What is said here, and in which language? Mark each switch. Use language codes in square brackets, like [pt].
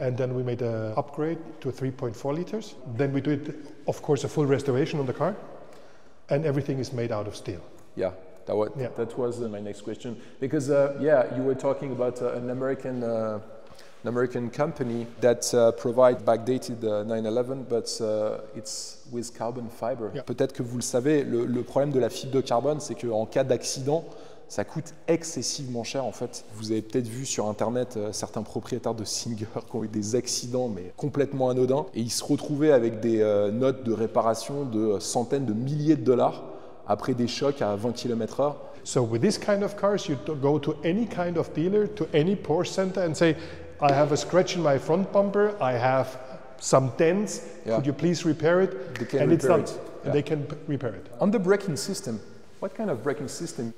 [en] And then we made an upgrade to 3.4 liters. Then we did, of course, a full restoration on the car. And everything is made out of steel. Yeah, that was my next question. Because you were talking about an American company that provide backdated 911, but it's with carbon fiber. Yeah. [fr] Peut-être que vous le savez, le problème de la fibre de carbone, c'est qu'en cas d'accident, ça coûte excessivement cher en fait. Vous avez peut-être vu sur internet certains propriétaires de Singer qui ont eu des accidents mais complètement anodins et ils se retrouvaient avec des notes de réparation de centaines de milliers de dollars après des chocs à 20 km/h. [en] So with this kind of cars, you go to any kind of dealer, to any Porsche center and say, I have a scratch in my front bumper, I have some dents, could you please repair it? They can repair it. They can repair it. On the braking system, What kind of braking system?